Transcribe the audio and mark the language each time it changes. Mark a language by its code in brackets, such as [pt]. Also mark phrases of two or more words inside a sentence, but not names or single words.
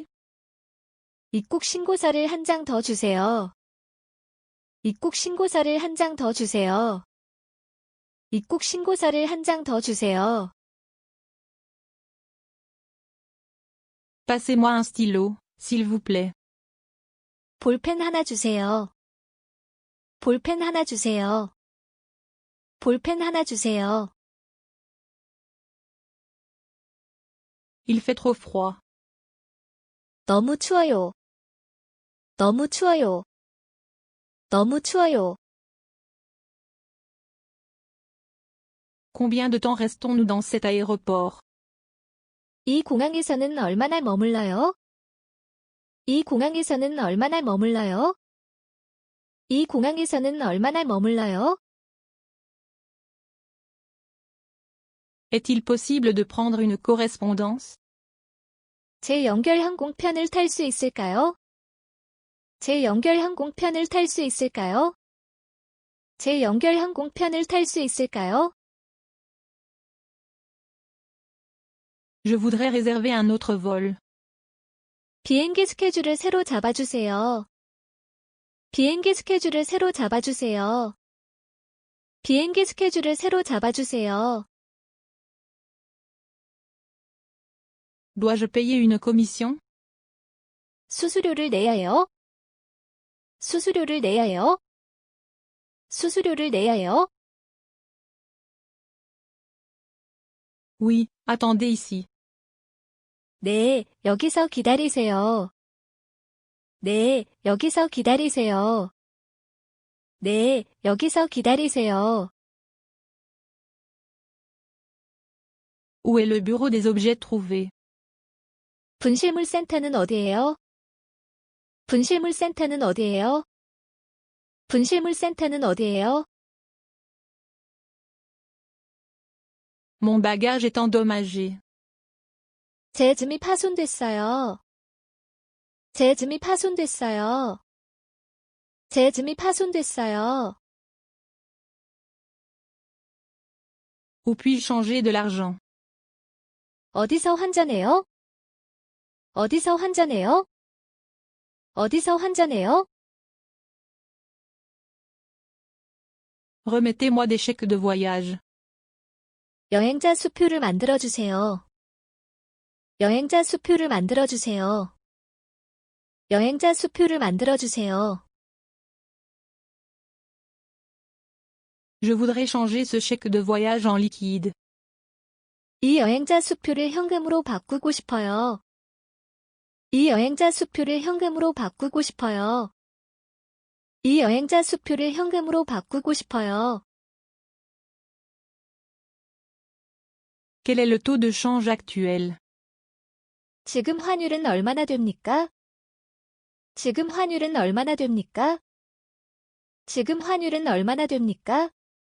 [ko] 입국 신고서를 한 장 더 주세요. 입국 신고서를 한 장 더 주세요. 입국 신고서를 한 장 더 주세요. [fr] Passez-moi un stylo, s'il vous plaît. [ko] 볼펜 하나 주세요. 볼펜 하나 주세요. 볼펜 하나 주세요. [fr] Il fait trop froid. [ko] 너무 추워요. 너무 추워요. 너무 추워요. [fr] Combien de temps restons-nous dans cet aéroport? [ko] 이 공항에서는 얼마나 머물러요? 이 공항에서는 얼마나 머물러요? 이 공항에서는 얼마나 머물러요? [fr] Est-il possible de prendre une correspondance? [ko] 제 연결 항공편을 탈 수 있을까요? 제 연결 항공편을 탈 수 있을까요? 제 연결 항공편을 탈 수 있을까요? [fr] Je voudrais réserver un autre vol. [ko] 비행기 스케줄을 새로 잡아주세요. 비행기 스케줄을 새로 잡아주세요. 비행기 스케줄을 새로 잡아주세요. [fr] Dois-je payer une commission? [ko] 수수료를 내야 해요? 수수료를 내야 해요? 수수료를 내야 해요? [fr] Oui, attendez ici. [ko] 네, 여기서 기다리세요. 네, 여기서 기다리세요. 네, 여기서 기다리세요. [fr] Où est le bureau des objets trouvés? [ko] 분실물센터는 어디예요? 분실물센터는 어디예요? 분실물센터는 어디예요? [fr] Mon bagage est endommagé. [ko] 제 짐이 파손됐어요. 제 짐이 파손됐어요. 제 짐이 파손됐어요. [fr] Où puis-je changer de l'argent? [ko] 어디서 환전해요? 어디서 환전해요? 어디서 환전해요? [fr] Remettez-moi des chèques de voyage. [ko] 여행자 수표를 만들어주세요. 여행자 수표를 만들어주세요. 여행자 수표를 만들어주세요. [fr] Je voudrais changer ce chèque de voyage en liquide. [ko] 이 여행자 수표를 현금으로 바꾸고 싶어요. 이 여행자 수표를 현금으로 바꾸고 싶어요. 이 여행자 수표를 현금으로 바꾸고 싶어요. [fr] Quel est le taux de change actuel? [ko] 지금 환율은 얼마나 됩니까? 지금 환율은 얼마나 됩니까? 지금 환율은 얼마나 됩니까?